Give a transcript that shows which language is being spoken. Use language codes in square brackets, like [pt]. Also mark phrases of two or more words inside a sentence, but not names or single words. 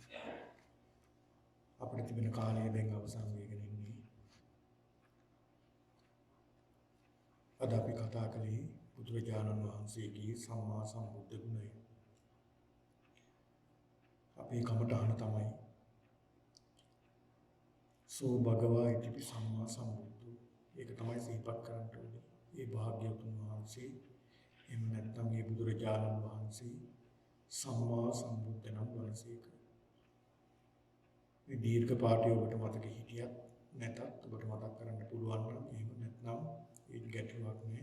[si] අපිට තිබෙන කාලය දැන් අවසන් වෙගෙන ඉන්නේ. අද අපි කතා කළේ බුදුරජාණන් වහන්සේගේ සම්මා සම්බුද්ධ ගුණය. අපේ කමටහන තමයි [pi] සෝ භගවා ඉතිපි සම්මා සම්බුද්ධෝ. [si] ඒක තමයි සිහිපත් කරන්න ඕනේ. ඒ භාග්‍යවතුන් වහන්සේ එහෙම නැත්නම් මේ බුදුරජාණන් වහන්සේ සම්මා සම්බුද්ධ නම් වහන්සේක. මේ දීර්ඝ පාඨය ඔබට මතක හිටියත් නැතත් ඔබට මතක් කරන්න පුළුවන් නම් එහෙම නැත්නම් ඒ ගැටලුවක් නෑ.